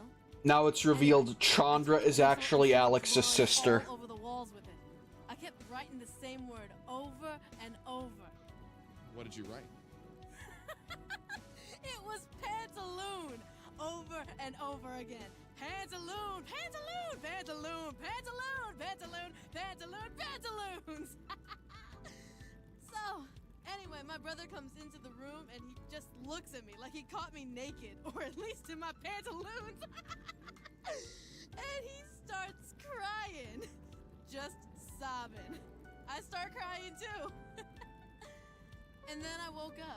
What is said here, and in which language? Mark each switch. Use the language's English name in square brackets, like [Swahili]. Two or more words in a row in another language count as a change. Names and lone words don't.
[English] Now it's revealed Chandra is actually Alex's sister. All over the walls with it. I kept writing the same word over and over. What did you write? It was pantaloon over and over again. Pantaloon, pantaloon, pantaloon, pantaloon, pantaloon, pantaloon, pantaloons. So, anyway, my brother comes into the room and he just looks at me like he caught me naked, or at least in my pantaloons. And he starts crying, just sobbing. I start crying too. And then I woke up.